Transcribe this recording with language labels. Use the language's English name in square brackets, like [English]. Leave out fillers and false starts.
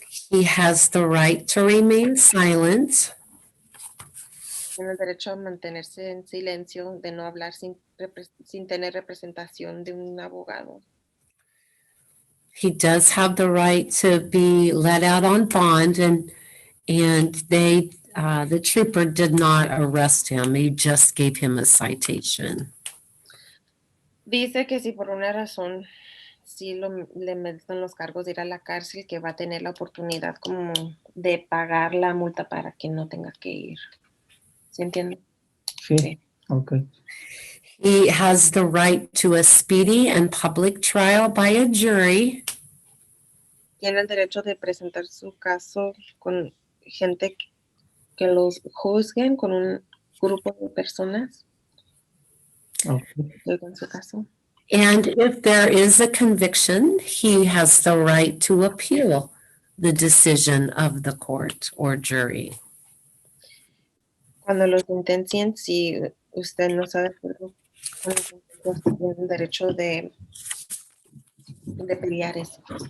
[English] He has the right to remain silent. [Spanish] Tiene el derecho a mantenerse en silencio, de no hablar sin tener representación de un abogado. [English] He does have the right to be let out on bond, and they the trooper did not arrest him. He just gave him a citation. [Spanish] Dice que si por una razón le meten los cargos de ir a la cárcel, que va a tener la oportunidad como de pagar la multa para que no tenga que ir. ¿Se entiende? Sí. Sí. [English] Okay. He has the right to a speedy and public trial by a jury. [Spanish] Tiene el derecho de presentar su caso con gente que los juzguen, con un grupo de personas [English] Okay. [Spanish] que oigan su caso. [English] And if there is a conviction, he has the right to appeal the decision of the court or jury. [Spanish] Cuando los sentencien, si usted no está de acuerdo con la sentencia, usted tiene el derecho de pelear eso.